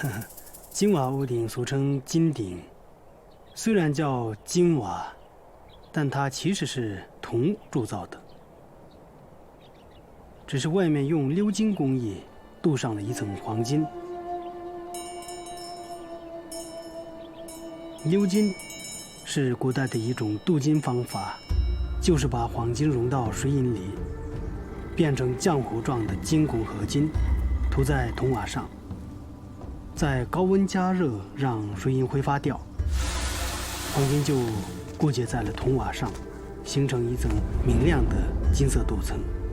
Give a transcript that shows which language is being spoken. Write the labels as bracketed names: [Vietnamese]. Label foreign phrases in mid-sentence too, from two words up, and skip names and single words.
[Chinese] 金瓦屋頂俗稱金頂，雖然叫金瓦，但它其實是銅鑄造的，只是外面用鎏金工藝鍍上了一層黃金。鎏金是古代的一種鍍金方法，就是把黄金融到水银裡，變成漿糊狀的金鈷合金，塗在銅瓦上，在高溫加熱讓水銀揮發掉，黃金就固結在了銅瓦上，形成一層明亮的金色鍍層。